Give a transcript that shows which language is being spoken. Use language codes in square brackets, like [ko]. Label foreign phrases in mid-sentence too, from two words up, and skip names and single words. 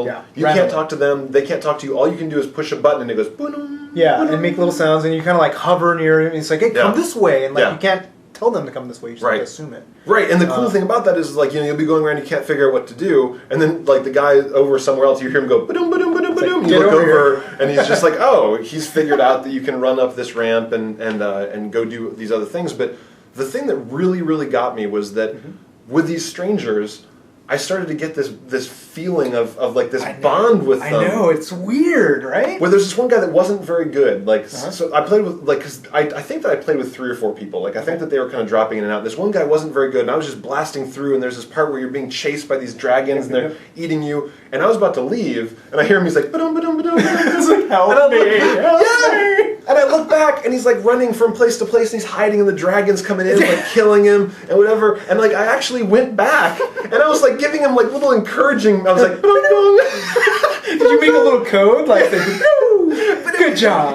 [en] Yeah. You can't talk to them. They can't talk to you. All you can do is push a button, and it goes boom. Yeah, boom, and make little sounds, and you kind of like hover near it, and it's like, hey, come this way, and like you can't tell them to come this way. You just have to assume it. Right, and the cool thing about that is like you'll be going around, you can't figure out what to do, and then like the guy over somewhere else, you hear him go ba-dum ba-dum ba-dum ba-dum. You look over, and he's just like, oh, he's figured out that you can run up this ramp and go do these other things. But the thing that really, really got me was that with these strangers, I started to get this feeling of like this bond with them. I know, it's weird, right? Where there's this one guy that wasn't very good. Like, so I played with, like, because I think that I played with 3 or 4 people. Like, I think that they were kind of dropping in and out. This one guy wasn't very good, and I was just blasting through, and there's this part where you're being chased by these dragons, and they're eating you, and I was about to leave, and I hear him, he's like, ba-dum, ba-dum, ba-dum, ba-dum. He's like, help me. And I look back, and he's like running from place to place, and he's hiding, and the dragon's coming in, like killing him, and whatever. And like I actually went back, and I was like giving him like little encouraging. I was like, did you make a little code? Like, good job.